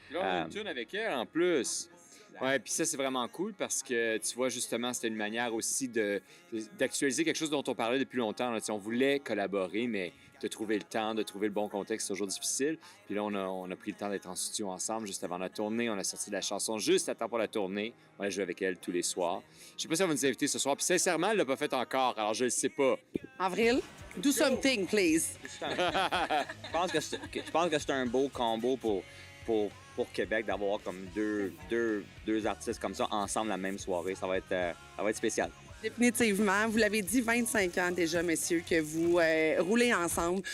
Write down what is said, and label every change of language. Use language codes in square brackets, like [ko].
[fr] Là, on a une tune avec elle en plus. Ouais, puis ça, c'est vraiment cool parce que, tu vois, justement, c'était une manière aussi d'actualiser quelque chose dont on parlait depuis longtemps. Là. On voulait collaborer, mais de trouver le temps, de trouver le bon contexte, c'est toujours difficile. Puis là, on a pris le temps d'être en studio ensemble juste avant la tournée. On a sorti la chanson juste à temps pour la tournée. On a joué avec elle tous les soirs. Je sais pas si elle va nous inviter ce soir. Puis sincèrement, elle l'a pas fait encore, alors je le sais pas. [en] Avril, do something, please. [fr] Je pense que c'est un beau combo pour Québec d'avoir comme deux artistes comme ça ensemble la même soirée. Ça va être spécial. Définitivement. Vous l'avez dit, 25 ans déjà, messieurs, que vous roulez ensemble.